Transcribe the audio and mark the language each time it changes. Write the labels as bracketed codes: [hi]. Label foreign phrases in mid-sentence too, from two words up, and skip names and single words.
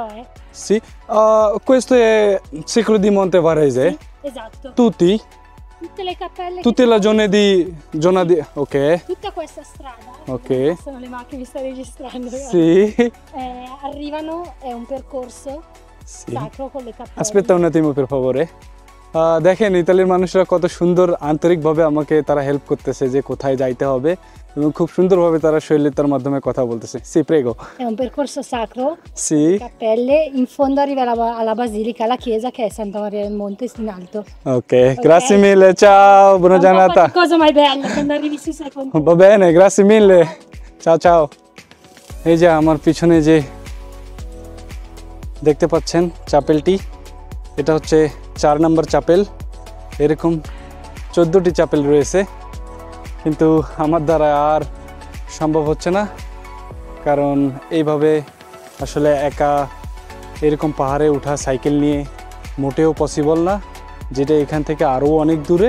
[it] Sì, questo è Secolo di Monte Varese? Sì, esatto. Tutti? Tutte le cappelle. Tutte che la sono- giornata di... Ok, Tutta questa strada. Ok. dove passano le macchine, mi sta registrando. guarda. sì. Arrivano, è un percorso Sì. sacro con le cappelle. Aspetta un attimo per favore. [bn] দেখেন ইতালির মানুষরা কত সুন্দর আন্তরিকভাবে আমাকে তারা হেল্প করতেছে যে কোথায় যাইতে হবে এবং খুব সুন্দরভাবে তারা শৈলীতার মাধ্যমে কথা বলতেছে। [it] sì prego. È un percorso sacro, সি cappelle, in fondo arriva alla basilica, alla chiesa che è Santa Maria del Monte in alto. ওকে grazie mille ciao buona È un po' giornata faticoso ma è bello, quando arrivi su sei contento. va bene grazie mille ciao ciao [bn] এই যে আমার পিছনে যে দেখতে পাচ্ছেন চ্যাপেলটি, এটা হচ্ছে 4 নম্বর চ্যাপেল। এরকম 14টি চ্যাপেল রয়েছে, কিন্তু আমার দ্বারা আর সম্ভব হচ্ছে না, কারণ এইভাবে আসলে একা এরকম পাহাড়ে ওঠা সাইকেল নিয়ে মোটেও পসিবল না, যেটা এখান থেকে আরও অনেক দূরে।